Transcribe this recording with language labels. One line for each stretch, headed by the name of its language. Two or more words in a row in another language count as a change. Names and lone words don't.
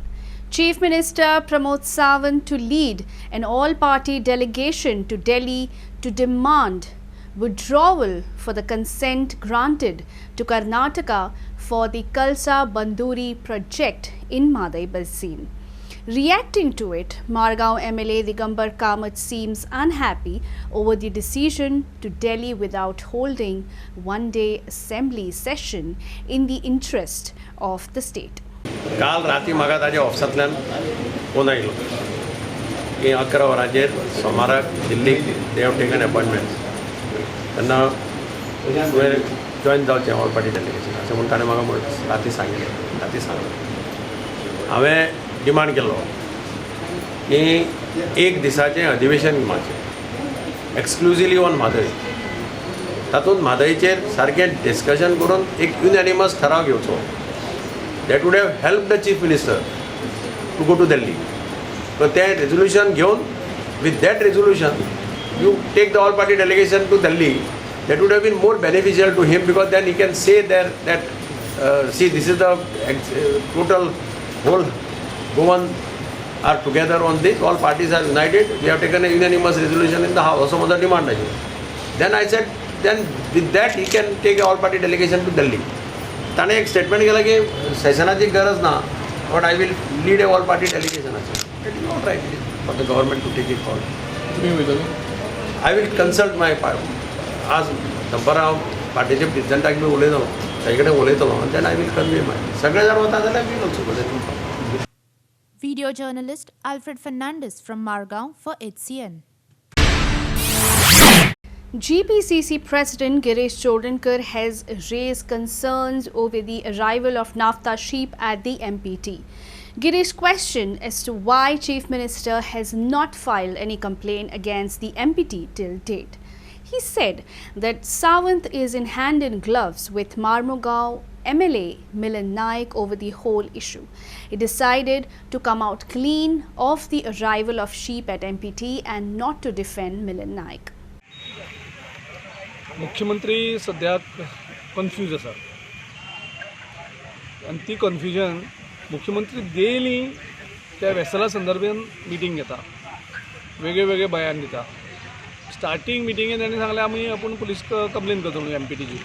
English: Chief Minister Pramod Sawant to lead an all-party delegation to Delhi to demand withdrawal for the consent granted to Karnataka for the Kalsa-banduri project in Mhadei basin. Reacting to it, MARGAO MLA Digambar Kamath seems unhappy over the decision to Delhi without holding one-day assembly session in the interest of the state.
Konkani: काल राती म्हाका ताजे ऑफिसांतल्यान फोन आयलो की 11 वरांचेर सोमाराक दिल्लीक
English: they have taken appointment
Konkani: तेन्ना तुवें जॉयन जावचें
English: all party delegation
Konkani: अशें म्हूण ताणें म्हाका राती सांगलें हांवें डिमांड केलो की एक दिसाचें अधिवेशन घेवपाचें
English: exclusively on
Konkani: म्हादय तातूंत म्हादयचेर सारकें डिस्कशन करून एक युनॅनिमस ठराव घेवचो.
English: That would have helped the Chief Minister to go to Delhi. So that resolution given, with that resolution, you take the all-party delegation to Delhi. That would have been more beneficial to him because then he can say there that see, this is the total whole Goan are together on this. All parties are united. We have taken a unanimous resolution in the House. Some other demand. Then I said, then with that he can take a all-party delegation to Delhi.
Konkani: ताणे एक स्टेटमेंट केला की सेशनाची गरज ना
English: but I will lead a all party delegation अशें it is not right for the government to take it for I will consult my
Konkani: आज दनपारां हांव पार्टीचे प्रेसिडेंटाक बी उलयतलो ताजे कडेन उलयतलो आनी
English: then I will convey my
Konkani: सगळे जर वता जाल्यार
English: will also go. Video journalist Alfred Fernandez from Margao for HCN. GPCC President Girish Chodankar has raised concerns over the arrival of Nafta sheep at the MPT. Girish questioned as to why Chief Minister has not filed any complaint against the MPT till date. He said that Sawant is in hand in gloves with Mormugao MLA Milind Naik over the whole issue. He decided to come out clean of the arrival of sheep at MPT and not to defend Milind Naik.
Konkani: मुख्यमंत्री सद्याक कन्फ्यूज आसा आनी ती कन्फ्युजन मुख्यमंत्री डेली त्या वेसला संदर्भान मिटींग घेता वेगळे वेगळे बयान दिता. स्टार्टींग मिटींगेन ताणें सांगलें आपूण
English: police complaint
Konkani: करता म्हणून MPTची.